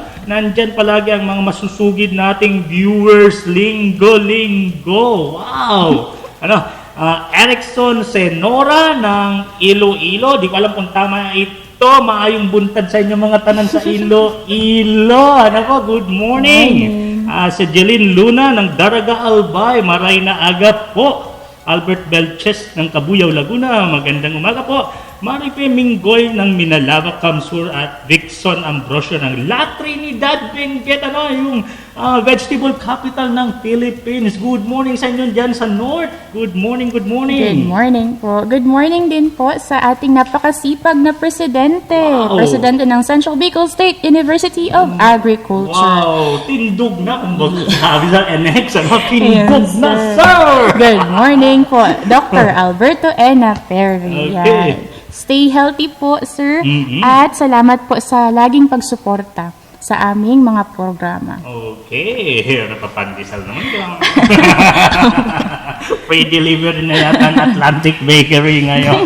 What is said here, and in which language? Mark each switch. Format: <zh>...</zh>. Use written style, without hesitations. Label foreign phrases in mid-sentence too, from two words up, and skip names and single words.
<tl>Nandiyan palagi ang mga masusugid nating viewers linggo-linggo. Wow! Erickson Senora ng Iloilo. Di ko alam kung tama ito.</tl> <hil>Maayong buntad sa inyo mga tanan sa Iloilo.</hil> <tl>Ano po?</tl> <en>Good morning.</en> <tl>Si Jeline Luna ng Daraga Albay.</tl> <bik>Maray na aga po.</bik> <tl>Albert Belches ng Cabuyao, Laguna. Magandang umaga po. Maripe Minggoy ng Minalava, Camsur at Dixon Ambrosio ng La Trinidad, Benguet, yung</tl> <en>vegetable capital</en> <tl>ng Philippines.</tl> <en>Good morning</en> <tl>sa inyo dyan sa North.</tl> <en>Good morning, good morning. Good morning po. Good morning</en> <tl>din po sa ating napakasipag na presidente. Wow. Presidente ng Central Bicol State University of Agriculture.</tl> <bik>Wow, tindog na kung sabi sa NX, tindog</bik> <en>Yes, na, sir. sir! Good morning po, Dr. Alberto Ena Perry. Okay. Yan. Stay healthy po, sir. Mhm.</en> <tl>At salamat po sa laging pagsuporta sa aming mga programa. Okay, napapandesal naman ka.</tl> <en>Free delivery</en> <tl>na yata ng Atlantic Bakery ngayon.</tl>